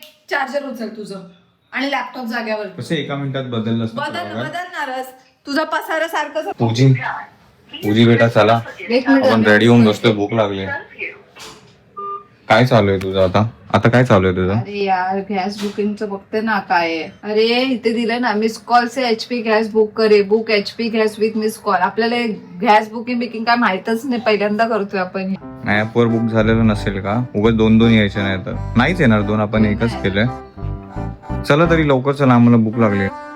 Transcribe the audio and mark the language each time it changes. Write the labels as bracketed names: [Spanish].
[Marathi] Charger उचल तुझं आणि लॅपटॉप जाग्यावर. कसं एका मिनिटात बदललंस ना सगळं? बदलणारच. तुझा पसारा सारखं. पूजी बेटा चला आपण रेडी होऊन बसतोय. भूक लागली. काय चालू आहे तुझं आता? आता काय चालू आहे तुझं? अरे यार गॅस बुकिंगचं बघते ना काय आहे. अरे इथे दिलं ना [Hindi] मिस कॉल से एचपी गॅस बुक करे, [English] Book HP gas with miss call. [Marathi] आपल्याला गॅस बुकिंग काय माहितच नाही, पहिल्यांदा करतोय आपण. नाही ऍपवर बुक झालेलं नसेल का? उगाच 2 यायचे नाही तर. नाहीच येणार 2, आपण एकच केलंय. चला तरी लवकर चला, आम्हाला भूक लागली.